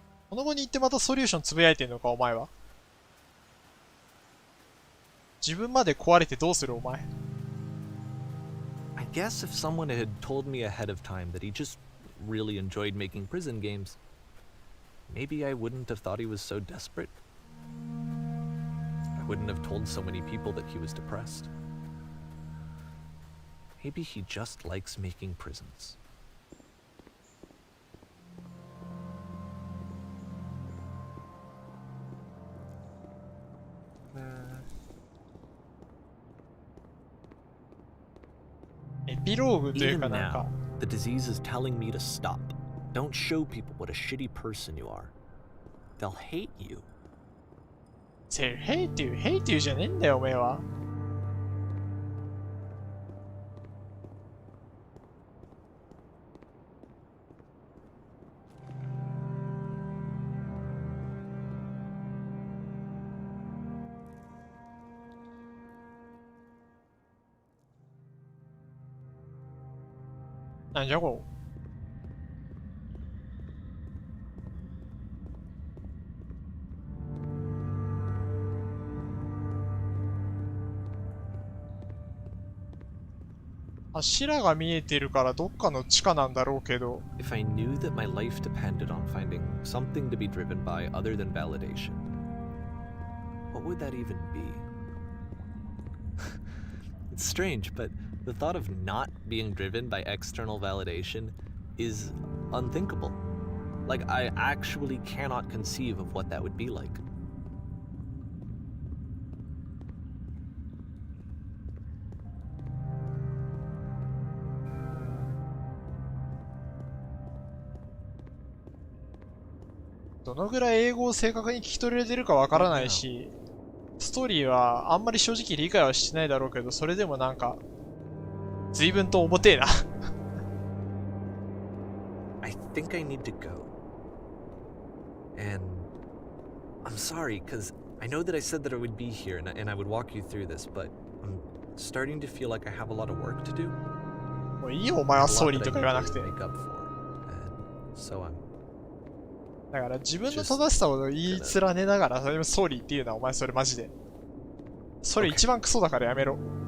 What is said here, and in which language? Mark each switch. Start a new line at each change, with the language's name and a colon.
Japanese: この後に行ってまたソリューションつぶやいてんのか、お前は。自分まで壊れてどうする、お前。
English: I guess if someone had told me ahead of time that he just really enjoyed making prison games, maybe I wouldn't have thought he was so desperate. I wouldn't have told so many people that he was depressed. Maybe he just likes making prisons. Even now, the disease is telling me to stop. Don't show people what a shitty person you are. They'll hate you. hate you
Japanese: じゃねえんだよ、おめえは。なんじゃこう。柱が見えてるからどっかの地下なんだろうけど。
English: If I knew that my life depended on finding something to be driven by other than validation, what would that even be? It's strange, but the thought of not being driven by external validation is unthinkable. Like, I actually cannot conceive of what that would be like.
Japanese: どのぐらい英語を正確に聞き取れてるかわからないし、ストーリーはあんまり正直理解はしてないだろうけど、それでもなんか、随分と重てえな。
English: I think I need to go. And I'm sorry, because I know that I said that I would be here and I would walk you through this, but I'm starting to feel like I have a lot of work to do.
Japanese: もういいよ、お前はストーリーとか言わなくて。
English: Make up for. And so I'm
Japanese: だから自分の正しさを言い連ねながら、それもストーリーっていうのはお前それマジで。それ一番クソだからやめろ。